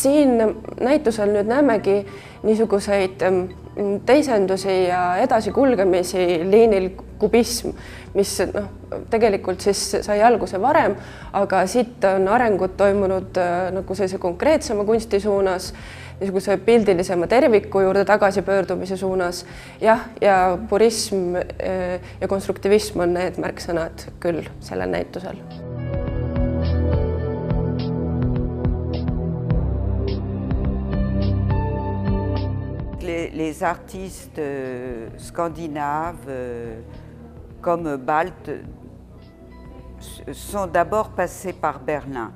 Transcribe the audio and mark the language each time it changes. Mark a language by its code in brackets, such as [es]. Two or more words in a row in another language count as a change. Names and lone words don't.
[et] siin näitusel nüüd näemegi niisuguseid teisendusi ja edasikulgemisi liinil kubism, mis tegelikult siis sai alguse varem, aga siit on arengud toimunud nagu sellise konkreetsema kunsti suunas, niisuguse pildilisema terviku juurde tagasipöördumise suunas. Jah, ja purism ja konstruktivism on need märksõnad küll sellel näitusel. [fr] Les artistes scandinaves comme Baldt sont d'abord passés par Berlin.